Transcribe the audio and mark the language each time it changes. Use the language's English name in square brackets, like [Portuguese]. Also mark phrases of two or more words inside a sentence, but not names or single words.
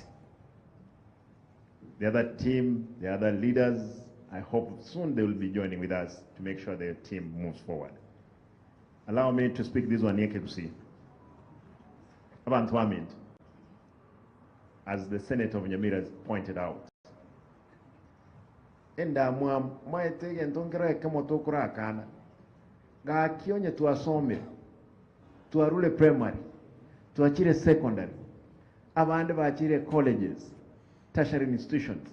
[English] The other team, the other leaders, I hope soon they will be joining with us to make sure their team moves forward. Allow me to speak this one here to see. As the Senate of Nyamira has pointed out. [Gusii] Enda maete entongera kama tokura kana. Ga kionye tuasome. Tuarule primary. Tuachire secondary. Abande baachire colleges. [English] Tertiary institutions.